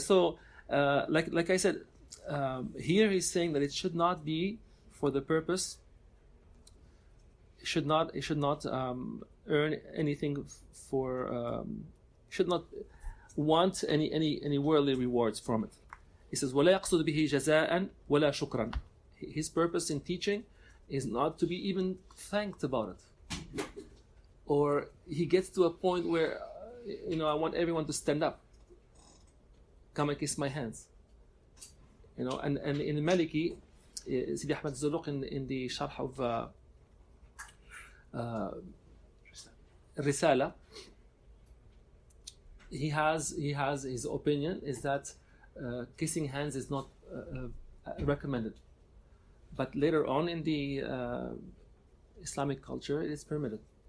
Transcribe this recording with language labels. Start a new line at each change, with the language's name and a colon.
English: So, like I said, here he's saying that it should not be for the purpose. It should not earn anything for. Should not want any worldly rewards from it. He says,
Arabic: وَلَا يَقْصُدُ بِهِ جَزَاءً وَلَا شُكْرًا.
English: His purpose in teaching is not to be even thanked about it. Or he gets to a point where, I want everyone to stand up. Come and kiss my hands. And in Maliki, Sidi Ahmed Zarruq in the Sharh of Risala, he has his opinion is that kissing hands is not recommended, but later on in the Islamic culture it is permitted.